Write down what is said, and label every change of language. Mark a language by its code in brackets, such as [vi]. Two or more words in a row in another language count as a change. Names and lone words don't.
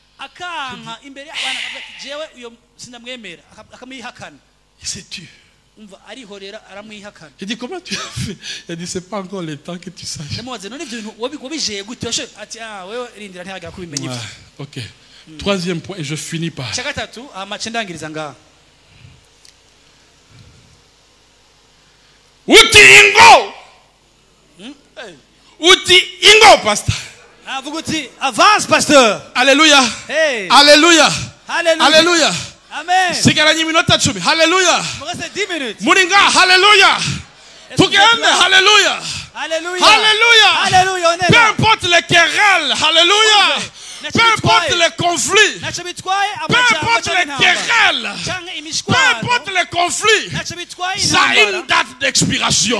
[fr] Il s'est tué. Il dit, comment tu as fait? Il dit, c'est pas encore le temps que tu saches. Ok. Troisième point, et je finis par. [rw] Uti ingo! Uti ingo, [fr] pasteur. Avance, pasteur. Alléluia. Hey. Alléluia. Alléluia. Alléluia. Amen. Alléluia. Muringa, alléluia. [rw] Tugende, alléluia. [fr] Alléluia. Alléluia. Alléluia. Peu importe les querelles, alléluia. Peu importe les conflits, peu importe les querelles, peu importe les conflits, ça a une date d'expiration.